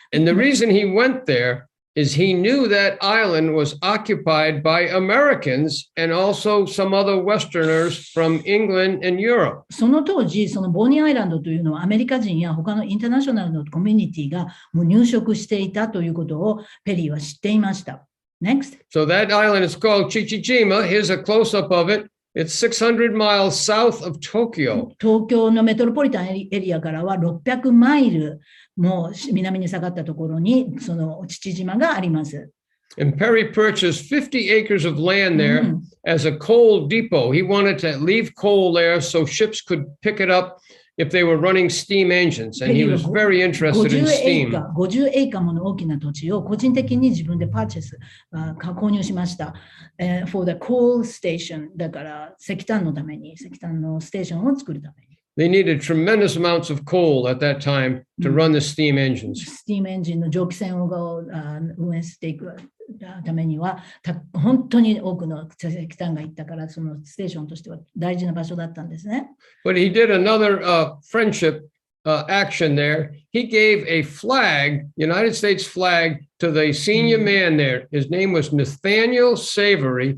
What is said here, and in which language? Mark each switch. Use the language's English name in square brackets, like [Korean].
[English] And the reason he went there is he knew that island was occupied by Americans and also some other Westerners from England and Europe. [Japanese] その当時、そのボーニーアイランドというのはアメリカ人や他のインターナショナルのコミュニティがもう入植していたということをペリーは知っていました。 [English] Next. So that island is called Chichijima. Here's a close-up of it. It's 600 miles south of Tokyo. [Japanese] 東京のメトロポリタンエリアからは600マイルも南に下がったところにその父島があります。 [English] And Perry purchased 50 acres of land there as a coal depot. He wanted to leave coal there so ships could pick it up if they were running steam engines, and he was very interested in steam. [Japanese] 50エーカーもの大きな土地を個人的に自分で購入しました。 [English] for the coal station [Japanese] だから石炭のために、石炭のステーションを作るために。 [English] They needed tremendous amounts of coal at that time to run the steam engines. [Japanese] スティームエンジンの蒸気船を運営していくためには、本当に多くの石炭がいったから、そのステーションとしては大事な場所だったんですね。 [English] But he did another friendship action there. He gave a flag, United States flag, to the senior man there. His name was Nathaniel Savory.